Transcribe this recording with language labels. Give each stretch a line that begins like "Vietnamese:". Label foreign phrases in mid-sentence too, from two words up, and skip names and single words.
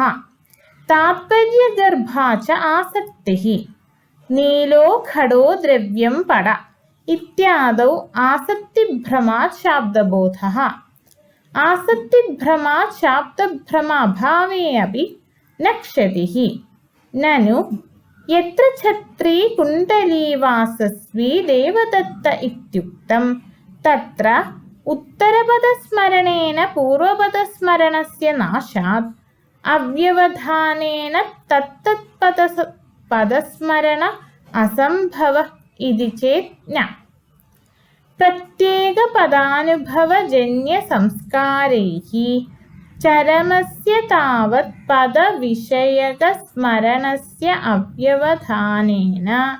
Sanskrit: तात्पर्यगर्भा च आसक्तिः। नीलो खडो द्रव्यं पड इत्यादौ आसक्तिभ्रमात् शाब्दबोधः। आसक्तिभ्रमात् शाब्दभ्रमाभावे अपि न क्षतिः। നനു യത്ര ഛത്രീ കുണ്ഡലീ വാസസ്വി ദേവദത്ത ഇത്യുക്തം തത്ര ഉത്തരപദസ്മരണേന പൂർവപദസ്മരണസ്യ നാശാത് അവ്യവധാനേന തത്തത് പദസ്മരണ അസംഭവഃ ഇതി ചേത് ന പ്രത്യേക പദാനുഭവജന്യ സംസ്കാരൈഃ ചരമസ്യ താവത് പദവിഷയക സ്മരണസ്യ അവ്യവധാനേന